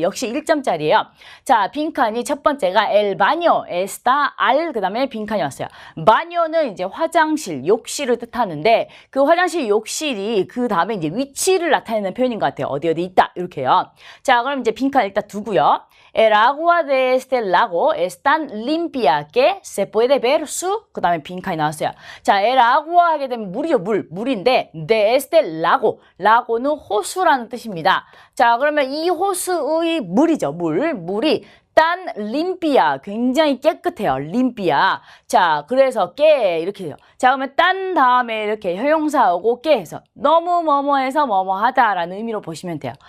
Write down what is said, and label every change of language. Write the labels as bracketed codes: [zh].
[ko] 역시 1점짜리예요. 자, 빈칸이 첫 번째가 [es] el baño [ko] 에스타 알 그다음에 빈칸이 왔어요. 바녀는 이제 화장실, 욕실을 뜻하는데 그 화장실, 욕실이 그 다음에 이제 위치를 나타내는 표현인 것 같아요. 어디 있다 이렇게요. 자, 그럼 이제 빈칸 일단 두고요. [es] El agua de este lago es tan limpia que se puede ver su [ko] 그다음에 빈칸이 나왔어요. 자, el agua 하게 되면 물이요, 물인데 [es] de este lago, [ko] lago는 호수라는 뜻입니다. 자, 그러면 이 호수의 물이죠, 물이 딴 림피아 굉장히 깨끗해요. 림피아. 자, 그래서 깨 이렇게 해요. 자, 그러면 딴 다음에 이렇게 형용사하고 깨 해서 너무 뭐뭐해서 뭐뭐하다라는 의미로 보시면 돼요.